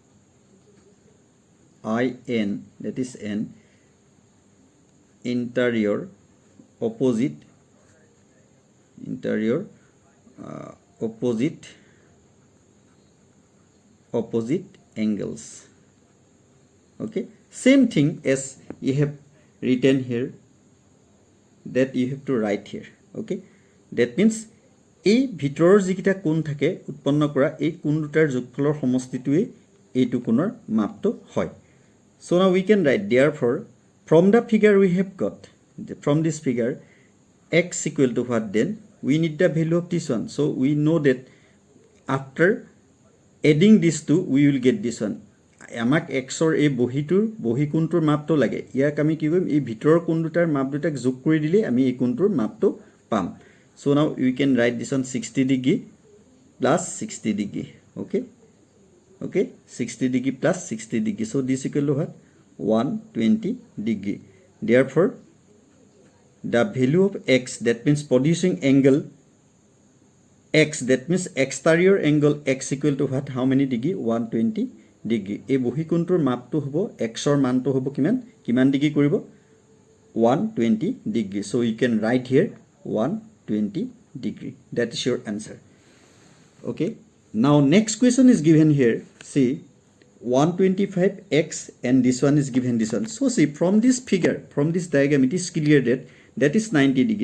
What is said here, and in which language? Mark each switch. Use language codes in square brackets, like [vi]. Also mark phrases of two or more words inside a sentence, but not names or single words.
[en] in, that is n, interior opposite angles. Okay, same thing as you have written here, that you have to write here. Okay, that means [as] এই ভিতৰৰ যিকিটা কোণ থাকে উৎপন্ন কৰা এই কোণ দুটাৰ যোগফলৰ সমষ্টিটোৱে এইটো কোণৰ মাপটো হয়. [en] So now we can write, therefore from the figure we have got, from this figure x equal to what, then we need the value of this one. So we know that after adding these two we will get this one. [as] আমাক x or এই বহি কোণটোৰ মাপটো লাগে, ইয়াক আমি কি কৰিম, এই ভিতৰৰ কোণ দুটাৰ মাপ দুটাক যোগ কৰি দিলে আমি এই কোণটোৰ মাপটো পাম. [en] So now we can write this on 60 degree plus 60 degree. Okay, 60 degree plus 60 degree. So this equal to what, 120 degree. Therefore the value of x, that means producing angle x, that means exterior angle x equal to what, how many degree, 120 degree. [as] এই বহি কোণটোৰ মাপটো হ'ব x ৰ মানটো হ'ব কিমান ডিগ্ৰী কৰিব, 120 degree. [en] So you can write here 120 degree. That is your answer. Okay, now next question is given here. See 125x and this one is given this one. So see from this figure, from this diagram, it is clear that is 90 degree.